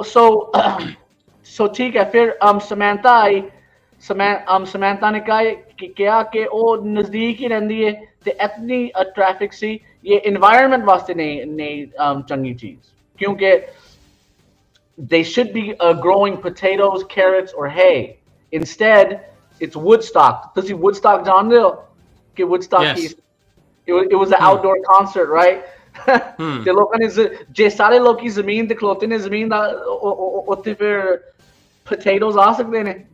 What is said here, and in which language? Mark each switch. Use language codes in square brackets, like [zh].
[hi] सो ठीक है. फिर समंता आई. समंता ने कहा कि क्या कि वो नजदीक ही रहती है ते इतनी ट्रैफिक सी ये एनवायरनमेंट वास्ते नहीं चंगी चीज. क्योंकि [en] they should be growing potatoes, carrots or hay. Instead, it's Woodstock. Does he Woodstock John Dill? Okay, Woodstock. Yes. It was an outdoor concert, right? [hi] The लोगों ने जे सारे लोग की ज़मीन दिखलाते ने ज़मीन दा उत्ते फिर potatoes आ सकते ने.